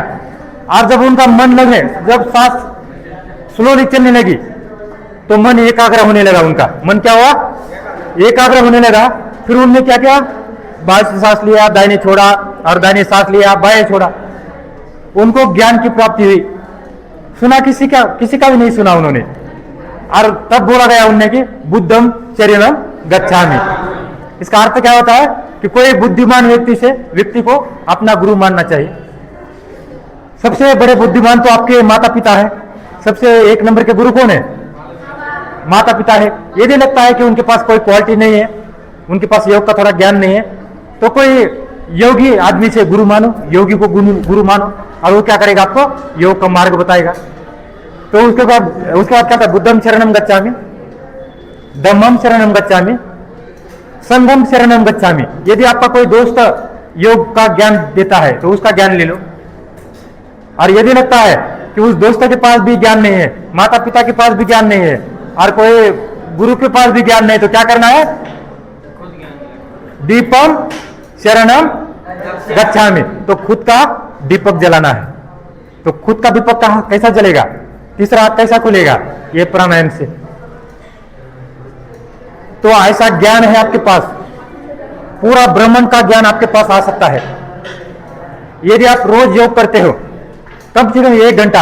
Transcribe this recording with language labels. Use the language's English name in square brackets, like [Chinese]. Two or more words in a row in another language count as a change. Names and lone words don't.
[Hindi] और जब उनका मन लगे, जब सांस स्लोली चलने लगी तो मन एकाग्र होने लगा, उनका मन क्या हुआ, एकाग्र होने लगा। फिर उन्होंने क्या किया, बाएं से सांस लिया, दाहिने छोड़ा, और दाहिने सांस लिया, बाएं छोड़ा। उनको ज्ञान की प्राप्ति हुई। सुना किसी का भी नहीं सुना उन्होंने। और तब बोला गया उन्हें कि [Pali] बुद्धम शरणम गच्छामि। [Hindi] इसका अर्थ क्या होता है कि कोई बुद्धिमान व्यक्ति को अपना गुरु मानना चाहिए। सबसे बड़े बुद्धिमान तो आपके माता पिता है। सबसे 1 नंबर के गुरु कौन है, माता पिता है। यदि लगता है कि उनके पास कोई क्वालिटी नहीं है, उनके पास योग का थोड़ा ज्ञान नहीं है, तो कोई योगी आदमी से गुरु मानो, योगी को गुरु मानो, और वो क्या करेगा, आपको योग का मार्ग बताएगा। तो उसके बाद क्या था, [Pali] बुद्धम शरणम गच्छामि, धम्मम शरणम गच्छामि, संघम शरणम गच्छामि। [Hindi] यदि आपका कोई दोस्त योग का ज्ञान देता है तो उसका ज्ञान ले लो। और यदि लगता है कि उस दोस्त के पास भी ज्ञान नहीं है, माता पिता के पास भी ज्ञान नहीं है, और कोई गुरु के पास भी ज्ञान नहीं, तो क्या करना है, [Pali] दीपम शरणम गच्छामि। [Hindi] तो खुद का दीपक जलाना है। तो खुद का दीपक कैसा जलेगा, तीसरा हाथ कैसा खुलेगा, ये प्राणायाम से। तो ऐसा ज्ञान है आपके पास, पूरा ब्रह्मांड का ज्ञान आपके पास आ सकता है यदि आप रोज योग करते हो, कम से कम 1 घंटा।